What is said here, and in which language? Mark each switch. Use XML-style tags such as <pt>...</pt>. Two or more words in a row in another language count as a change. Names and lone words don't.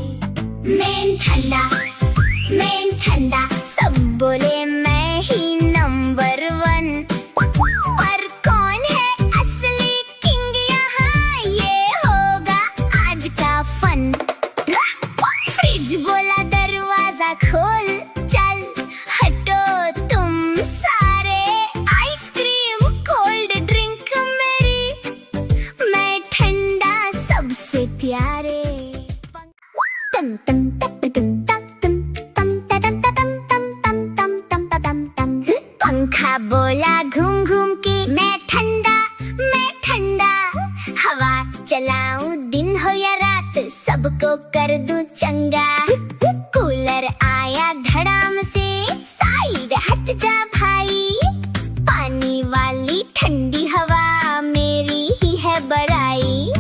<hi>मैं ठंडा सब बोले मैं ही नंबर 1, पर कौन है असली किंग, यहाँ ये होगा आज का फन। फ्रिज बोला दरवाजा खोल, चल हटो तुम सारे,</hi> <en>ice cream cold drink</en> <hi>मेरी, मैं ठंडा सबसे प्यारे। तम तम तप तम तम तम तम तम तम तम तम तम तम तम। पंखा बोला घूम घूम के, मैं ठंडा हवा चलाऊं दिन हो या रात, सबको कर दूं चंगा। कूलर आया धड़ाम से, साइड हट जा भाई, पानी वाली ठंडी हवा मेरी ही है बड़ाई।</hi>